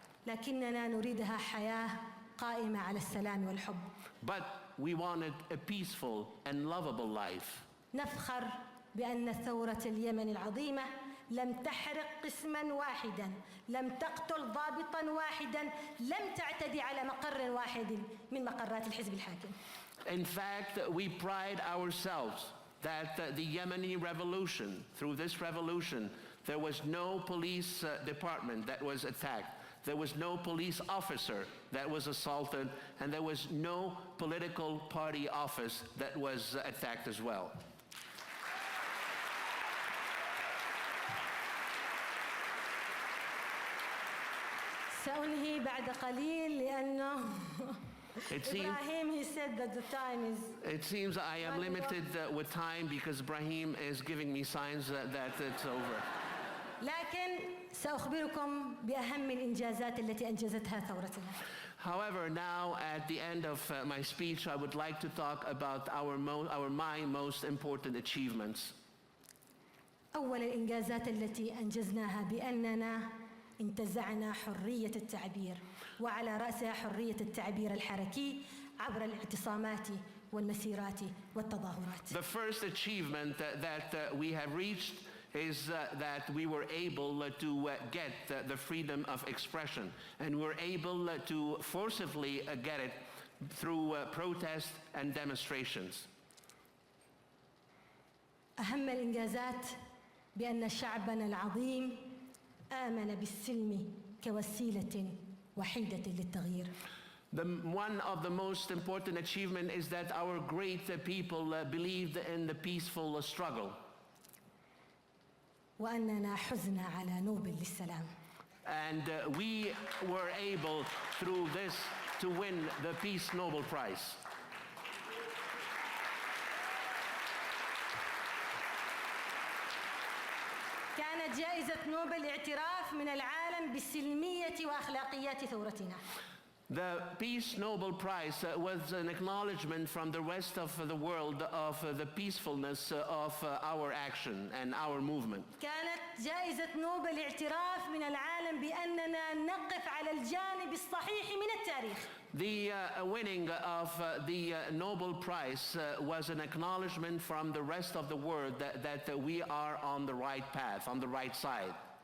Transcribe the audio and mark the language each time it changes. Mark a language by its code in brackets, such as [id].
[ar] لكننا نريدها حياة قائمة على السلام والحب. [en] But we wanted a peaceful and lovable life. [ar] نفخر بأن ثورة اليمن العظيمة لم تحرق قسما واحدا، لم تقتل ضابطا واحدا، لم تعتدي على مقر واحد من مقرات الحزب الحاكم. [en] In fact, we pride ourselves that the Yemeni revolution, through this revolution, there was no police department that was attacked. There was no police officer that was assaulted, and there was no political party office that was attacked as well. [ar] سأنهي بعد قليل لأنه [en] Ibrahim, he said that the time is... It seems I am limited with time because Ibrahim is giving me signs that it's over. [ar] لكن سأخبركم بأهم الإنجازات التي أنجزتها ثورتنا. [en] However, now at the end of my speech, I would like to talk about my most important achievements. [ar] أول الإنجازات التي أنجزناها بأننا انتزعنا حرية التعبير، وعلى رأسها حرية التعبير الحركي عبر الاعتصامات والمسيرات والتظاهرات. [en] The first achievement that we have reached is that we were able to get the freedom of expression, and we're able to forcibly get it through protest and demonstrations. [ar] أهم الإنجازات بأن شعبنا العظيم آمن بالسلم كوسيلة وحيدة للتغيير. [en] One of the most important achievements is that our great people believed in the peaceful struggle. [ar] وأننا حزنا على نوبل للسلام. [en] And we were able through this to win the Peace Nobel Prize. [ar] كانت جائزة نوبل اعتراف من العالم بالسلمية وأخلاقيات ثورتنا. [en] The Peace Nobel Prize was an acknowledgement from the rest of the world of the peacefulness of our action and our movement. [ar] كانت جائزة نوبل اعتراف من العالم بأننا نقف على الجانب الصحيح من التاريخ. [en] The winning of the Nobel Prize was an acknowledgement from the rest of the world that we are on the right path, on the right side.